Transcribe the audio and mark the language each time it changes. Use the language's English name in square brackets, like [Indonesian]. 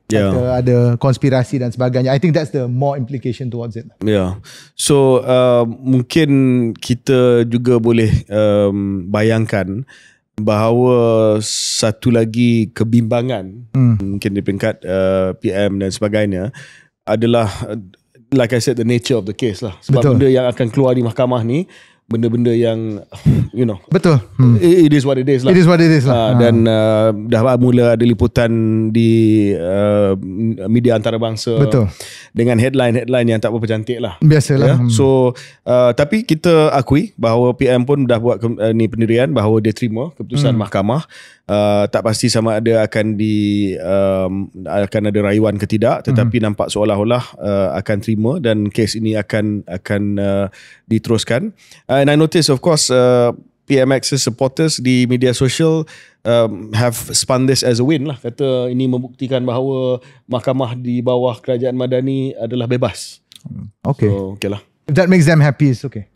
[Malay] Ada konspirasi dan sebagainya. [English] I think that's the more implication towards it. [Malay] So mungkin kita juga boleh bayangkan bahawa satu lagi kebimbangan mungkin di peringkat PM dan sebagainya adalah, [English] like I said, the nature of the case [Malay] lah. Sebab benda yang akan keluar di mahkamah ni benda-benda yang betul. [English] It is what it is lah. It is what it is lah. [Malay] Dan dah mula ada liputan di media antarabangsa dengan headline yang tak berapa cantik lah. Biasalah. So tapi kita akui bahawa PM pun dah buat ni pendirian bahawa dia terima keputusan mahkamah Tak pasti sama ada akan akan ada rayuan ke tidak, tetapi nampak seolah-olah akan terima dan kes ini akan diteruskan. [English] And I notice of course PMX's supporters [Malay] di media sosial [English] have spun this as a win lah. [Malay] Kata ini membuktikan bahawa mahkamah di bawah kerajaan Madani adalah bebas. [English] Okay. So, okay lah. If that makes them happy, it's okay.